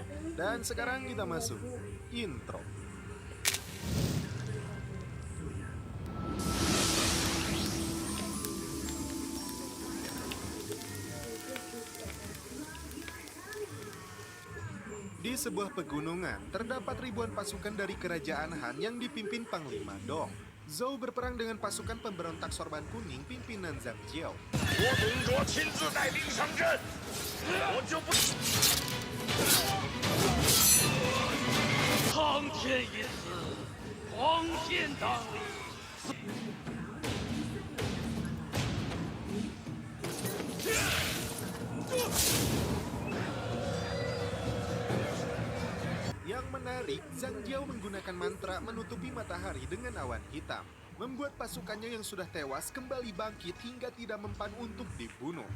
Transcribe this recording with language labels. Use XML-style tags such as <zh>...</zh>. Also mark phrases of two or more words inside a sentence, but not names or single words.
<id>Dan sekarang kita masuk intro. Di sebuah pegunungan, terdapat ribuan pasukan dari kerajaan Han yang dipimpin Panglima Dong. Zhou berperang dengan pasukan pemberontak sorban kuning pimpinan Zhang Jiao.</id> <zh>我董卓亲自带兵上阵，我就不。苍天已死，黄天当立。</zh> <id>Yang menarik, Zhang Jiao menggunakan mantra menutupi matahari dengan awan hitam, membuat pasukannya yang sudah tewas kembali bangkit hingga tidak mempan untuk dibunuh.</id>